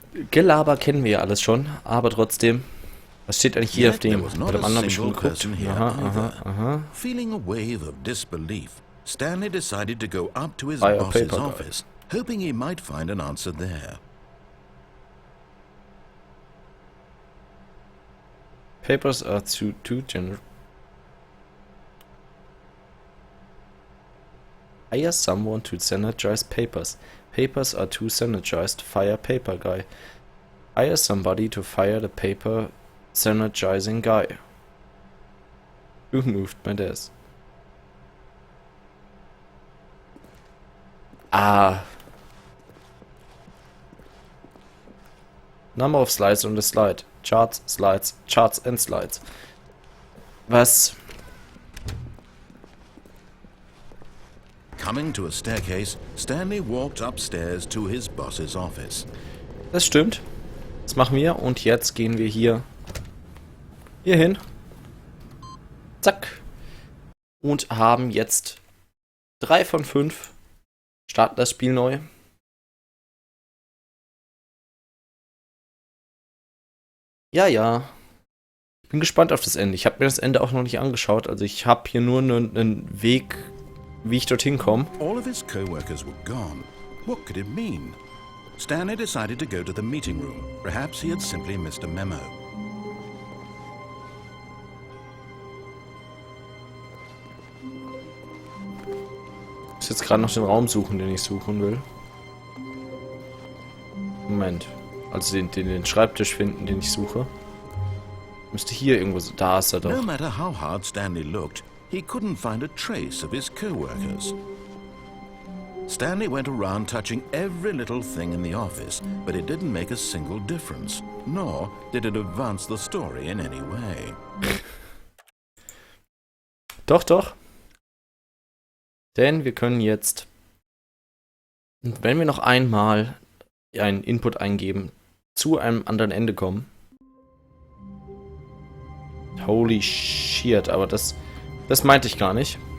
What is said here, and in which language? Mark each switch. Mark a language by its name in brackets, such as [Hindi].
[German] Gelaber kennen wir ja alles schon, aber trotzdem, was steht eigentlich hier auf dem? Bei dem anderen schon geguckt. Aha. [English] Feeling a wave of disbelief, Stanley decided to go up to his boss's office, hoping he might find an answer there. Papers are too general. Hire someone to sanitize papers. Papers are too sanitized. Fire paper guy. Hire somebody to fire the paper sanitizing guy. Who moved my desk? Ah. Number of slides on the slide. Charts, slides, charts and slides. [German] Was? [English] Coming to a staircase, Stanley walked upstairs to his boss's office. [German] Das stimmt. Das machen wir und jetzt gehen wir hier hin. Zack. Und haben jetzt 3 von 5. Starten das Spiel neu. Ja. Ich bin gespannt auf das Ende. Ich habe mir das Ende auch noch nicht angeschaut. Also ich habe hier nur einen Weg, wie ich dorthin komme. [English] All of his co-workers were gone. What could it mean? Stanley decided to go to the meeting room. Perhaps he had simply missed a memo. [German] Ich muss jetzt gerade noch den Raum suchen, den ich suchen will. Moment. Also den Schreibtisch finden, den ich suche. Müsste hier irgendwo... Da ist er doch. [English] No matter how hard Stanley looked, he couldn't find a trace of his co-workers. Stanley went around touching every little thing in the office, but it didn't make a single difference, nor did it advance the story in any way. [German] Doch. Denn wir können jetzt, wenn wir noch einmal einen Input eingeben, zu einem anderen Ende kommen. [English] Holy shit, [German] aber das meinte ich gar nicht.